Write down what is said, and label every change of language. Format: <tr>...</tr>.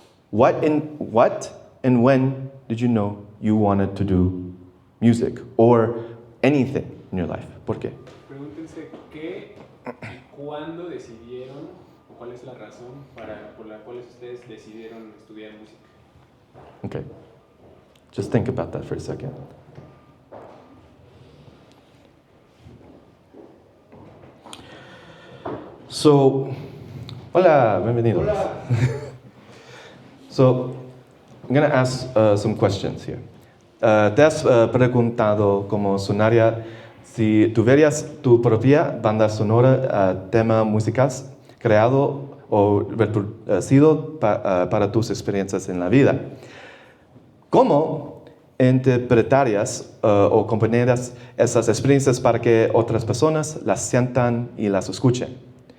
<en>What and when did you know you wanted to do music or anything in your life?</en> <es>¿Por qué? Pregúntense qué y cuándo decidieron, o cuál es la razón por la cual ustedes decidieron estudiar música.</es> <en>Okay. Just think about that for a second. So,</en> <es>hola, bienvenidos. Hola.</es> <en>So, I'm going to ask some questions here.</en> <es>¿Te has preguntado cómo sonaría si tuvieras tu propia banda sonora, tema musicales creado o reproducido para tus experiencias en la vida? ¿Cómo interpretarías o componerías esas experiencias para que otras personas las sientan y las escuchen?</es>